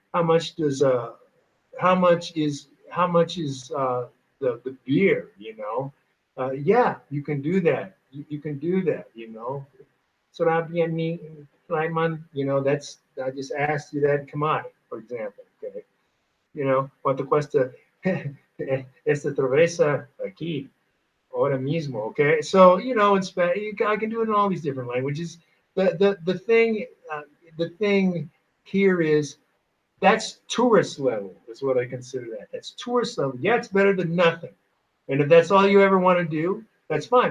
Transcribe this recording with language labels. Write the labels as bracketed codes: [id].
[en] How much is the beer? You know, yeah, you can do that. You can do that. You know, you know, that's, I just asked you that in Kamai, for example. Okay, you know, [es] cuánto cuesta esta cerveza aquí ahora mismo? [en] Okay, so you know, in Spanish, I can do it in all these different languages. The thing here is, that's tourist level, is what I consider that. That's tourist level. Yeah, it's better than nothing. And if that's all you ever want to do, that's fine.